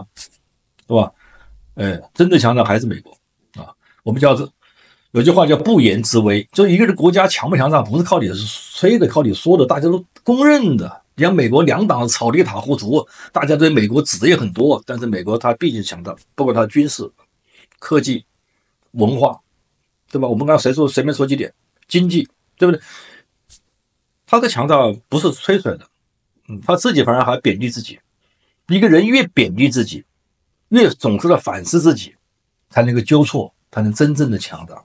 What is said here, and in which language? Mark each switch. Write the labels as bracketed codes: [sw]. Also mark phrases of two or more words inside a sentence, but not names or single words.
[zh] 对吧？真正强大還是美国啊。我们有句話叫不言之威，就一個人國家強不強大，不是靠你吹的，靠你說的，大家都公認的。你像美國兩黨吵得一塌糊塗，大家對美國指的也很多，但是美國它畢竟強大，包括它軍事、科技、文化，對吧？我們剛才隨便說幾點，經濟，對不對？它的強大不是吹出來的，他自己反而還貶低自己。一個人越貶低自己，越總是在反思自己，才能夠糾錯，才能真正的強大。